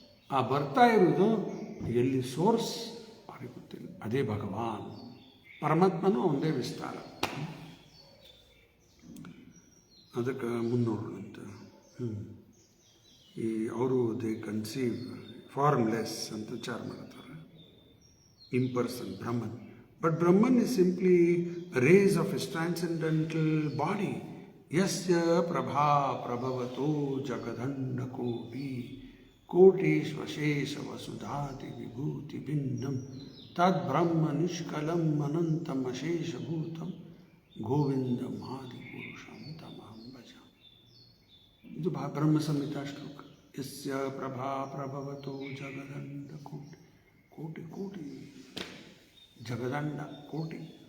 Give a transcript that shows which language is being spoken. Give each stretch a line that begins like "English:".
Kannada: ಆ ಬರ್ತಾ ಇರೋದು ಎಲ್ಲಿ ಸೋರ್ಸ್ ಅವ್ರಿಗೆ ಗೊತ್ತಿಲ್ಲ. ಅದೇ ಭಗವಾನ್, ಪರಮಾತ್ಮನೂ ಒಂದೇ ವಿಸ್ತಾರ. ಅದಕ್ಕೆ ಮುನ್ನೋಡೋಣಂತ. ಈ ಅವರು
English: they conceive formless
Kannada: ಅಂತ ವಿಚಾರ ಮಾಡ್ತಾರೆ. ಇಂಪರ್ಸನ್ ಬ್ರಹ್ಮನ್.
English: But Brahman is simply a rays of his transcendental body.
Sanskrit: Yasya prabha prabhavato jagadhanda koti kotishvashesha vasudhati vibhuti bhinnam tad brahma nishkalam anantam ashesha bhutam ಗೋವಿಂದಂ ಆದಿ ಪುರುಷಂ ತಮಹಂ ಭಜಾಮಿ.
Kannada: ಇದು ಬ್ರಹ್ಮ ಸಂಹಿತಾ ಶ್ಲೋಕ.
Sanskrit: ಯಸ್ಯ ಪ್ರಭಾ ಪ್ರಭವತೋ ಜಗದಂಡ ಕೋಟಿ ಕೋಟಿ ಕೋಟಿ ಜಗದಂಡ ಕೋಟಿ.